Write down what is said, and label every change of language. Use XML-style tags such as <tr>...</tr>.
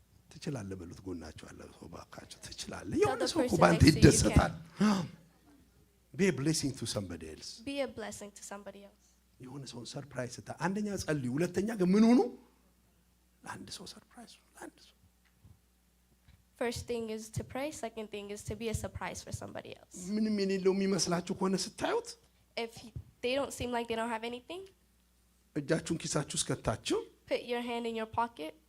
<am>ትችላለህ በሉት። ጎናቸው አለ ሰው ባካቸው ትችላለህ። የሆነ ሰው እኮ ባንተ ይደሰታል።</am> <en>Be a blessing to somebody else. Be a blessing to somebody else.</en> <am>የሆነ ሰው ሰርፕራይዝ ስታ አንደኛ ጸልዩ፣ ሁለተኛ ግን ምን ሆኑ ለአንድ ሰው ሰርፕራይዝ ለአንድ ሰው</am> <en>First thing is to pray. Second thing is to be a surprise for somebody else.</en> <am>ምንም የሌለው የሚመስላችሁ ከሆነ ስታዩት</am> <en>If they don't seem like they don't have anything,</en> <am>እጃችሁን ኪሳችሁ እስከታችሁ</am> <en>put your hand in your pocket,</en>